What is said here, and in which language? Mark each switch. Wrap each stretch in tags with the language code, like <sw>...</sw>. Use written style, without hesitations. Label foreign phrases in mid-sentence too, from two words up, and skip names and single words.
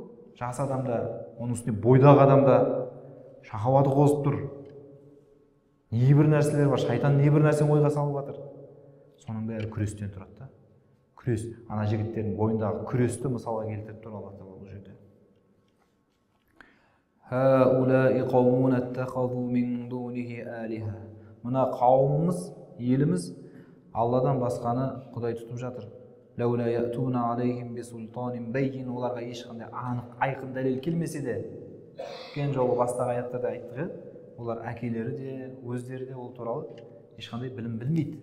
<kk>Жас адамда, оның үстіне бойдағы адамда шахауаты қозып тұр. Небір нәрселер бар, шайтан небір нәрсені ойға салып жатыр. Соның бәрі күрестен тұрады да. Күрес, ана жігіттердің бойындағы күресті мысалға келтіріп тұр Алла тағала бұл жерде.</kk> <ar>هؤلاء قوم اتخذوا من دونه آلهة.</ar> <kk>Мына қауымымыз, еліміз Алладан басқаны құдай тұтып жатыр.</kk> <ar>لولا يأتون عليهم بسلطان بين.</ar> <kk>Оларға ешқандай анық, айқын дәлел келмесе де, өткен жолы бастағы аяттарда айттық, олар әкелері де, өздері де ол туралы ешқандай білім білмейді.</kk>